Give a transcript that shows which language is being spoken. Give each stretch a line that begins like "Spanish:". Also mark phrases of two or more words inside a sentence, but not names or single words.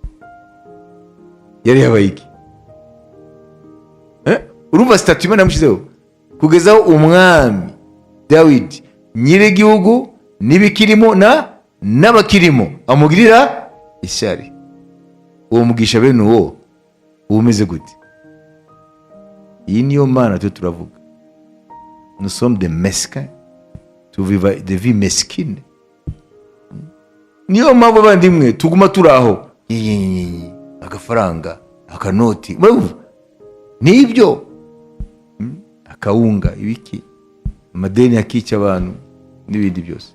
Kinyarwanda: Urumva statut Imana yamushyizeho, kugezaho umwami Dawidi nyiri igihugu nibikirimo n'abakirimo, amugirira ishyari. Uwo mugisha bene uwo umeze gute? Iyi niyo Mana turavuga.
French: Nous sommes des mesquins, tuviva des vies mesquines.
Kinyarwanda: Niyo mpamvu abandimwe tuguma turaho, agafaranga, akanoti, nibyo, akawunga, ibiki, amadeni akica abantu n'ibindi byose.